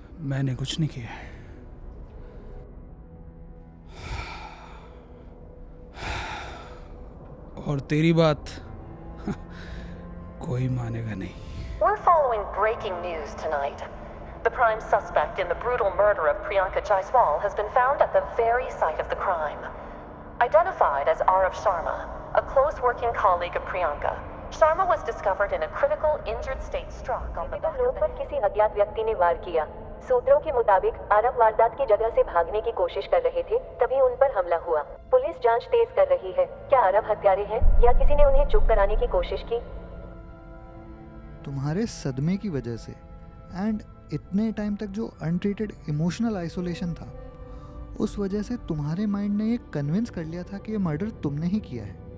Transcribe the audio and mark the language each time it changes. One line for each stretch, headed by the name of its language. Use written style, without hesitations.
Hindi: मैंने कुछ नहीं किया। और तेरी बात कोई मानेगा नहीं।
English: We're following breaking news tonight. The prime suspect in the brutal murder of Priyanka Jaiswal has been found at the very site of the crime. Identified as Arav Sharma, a close working colleague of Priyanka, Sharma was discovered in a critical injured state struck on the back of the
Hindi: किसी अज्ञात व्यक्ति ने वार किया। सूत्रों के मुताबिक आरव वारदात की जगह से भागने की कोशिश कर रहे थे, तभी उन पर हमला हुआ। पुलिस जांच तेज कर रही है। क्या आरव हत्यारे हैं या किसी ने उन्हें चुप कराने की कोशिश की? तुम्हारे सदमे की वजह से एंड इतने टाइम तक जो अनट्रीटेड इमोशनल आइसोलेशन था, उस वजह से तुम्हारे माइंड ने ये कन्विंस कर लिया था कि ये मर्डर तुमने ही किया है।